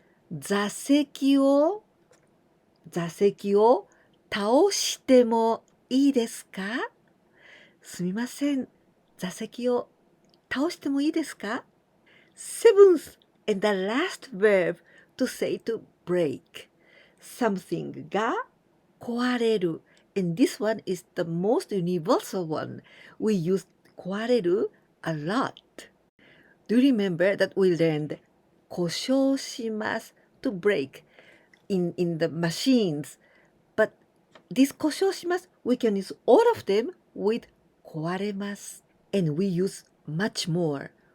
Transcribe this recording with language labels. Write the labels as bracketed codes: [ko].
[ja] 座席を倒してもいいですか？すみません。座席を倒してもいいですか？ [en] Seventh and the last verb to say to break. [ja] Something が壊れる. [en] And this one is the most universal one. We use 壊れる a lot. Do you remember that we learned 故障します to break in the machines. But this 故障します we can use all of them with 壊れます and we use much more.